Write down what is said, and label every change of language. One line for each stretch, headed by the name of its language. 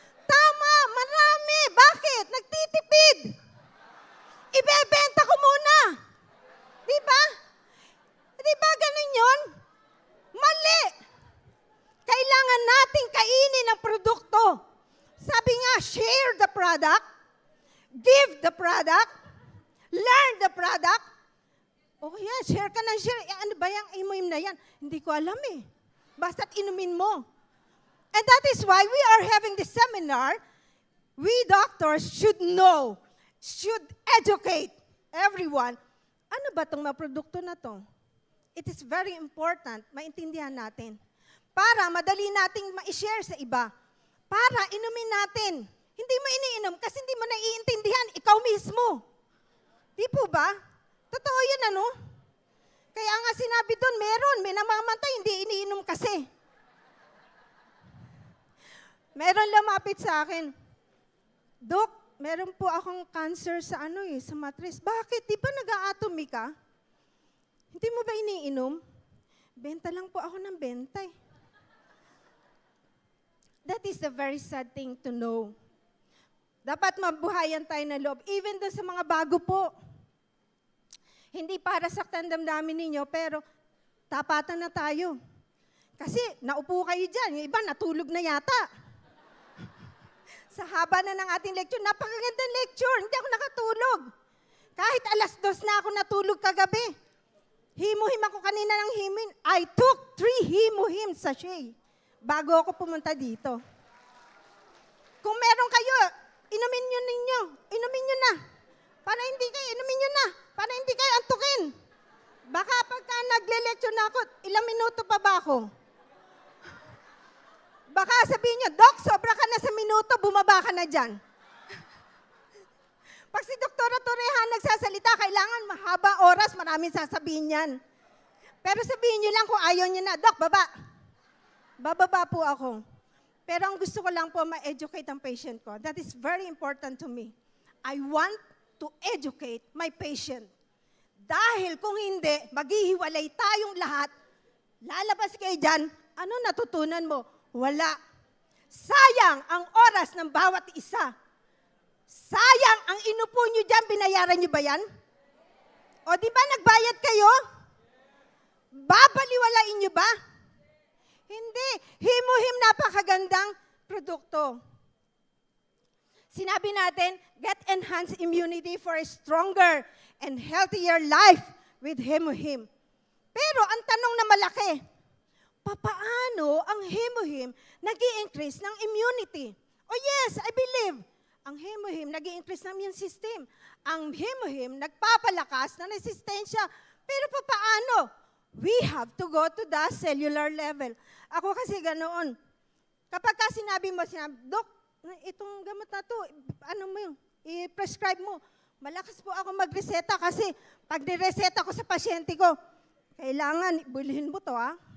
Filipino: Tama, marami. Bakit? Nagtitipid. Ibebenta ko muna. Diba? Diba ganun yun? Mali. Kailangan nating kainin ang produkto. Sabi nga,
English: share the product, give the product, learn the product.
Filipino: O yan, share ka ng share. Ano ba yung imuim na yan? Hindi ko alam eh. Basta't inumin mo.
English: And that is why we are having this seminar. We doctors should know, should educate everyone.
Filipino: Ano ba itong mga produkto na to?
English: It is very important,
Filipino: maintindihan natin. Para madali nating ma-share sa iba. Para inumin natin. Hindi mo iniinom kasi hindi mo naiintindihan, ikaw mismo. Di po ba? Totoo yun ano? Kaya nga sinabi doon, may namamatay, hindi iniinom kasi. Meron lumapit sa akin, Dok, meron po akong cancer sa sa matris. Bakit? Di ba nag-a-atomy ka? Hindi mo ba iniinom? Benta lang po ako ng benta eh.
English: That is a very sad thing to know.
Filipino: Dapat mabuhayan tayo ng loob. Even doon sa mga bago po. Hindi para saktan damdamin ninyo, pero tapatan na tayo. Kasi naupo kayo dyan, yung iba natulog na yata. Sa haba na ng ating lecture, napakagandang lecture, hindi ako nakatulog. Kahit 2:00 na ako natulog kagabi. Himuhim ako kanina ng himin.
English: I took 3 himuhim sachet
Filipino: bago ako pumunta dito. Kung meron kayo, inumin nyo na. Para hindi kayo, inumin nyo na. Para hindi kayo antukin. Baka pagka nagle-lecture na ako, ilang minuto pa ba ako? Baka sabihin nyo, Doc, sobra ka na sa minuto, bumaba ka na dyan. Pag si Doktora Torrehan nagsasalita, kailangan mahaba oras, maraming sasabihin yan. Pero sabihin nyo lang kung ayaw nyo na, Doc, baba. Bababa po ako. Pero ang gusto ko lang po ma-educate ang patient ko.
English: That is very important to me. I want to educate my patient.
Filipino: Dahil kung hindi, maghihiwalay tayong lahat, lalabas kayo dyan, ano natutunan mo? Wala. Sayang ang oras ng bawat isa. Sayang ang inupo nyo dyan, binayaran nyo ba yan? O di ba nagbayad kayo? Babaliwalain nyo ba? Hindi. Himuhim napakagandang produkto. Sinabi natin,
English: get enhanced immunity for a stronger and healthier life with Himuhim.
Filipino: Pero ang tanong na malaki, papaano ang Himuhim nag-i-increase ng immunity?
English: Oh yes, I believe.
Filipino: Ang Himuhim nag-i-increase ng immune system. Ang Himuhim nagpapalakas ng resistensya. Pero papaano?
English: We have to go to the cellular level.
Filipino: Ako kasi ganoon. Kapag ka sinabi mo, Dok, itong gamot na to, ano mo yung, i-prescribe mo. Malakas po ako magreseta kasi pag nireseta ko sa pasyente ko, kailangan, bilhin mo to ha.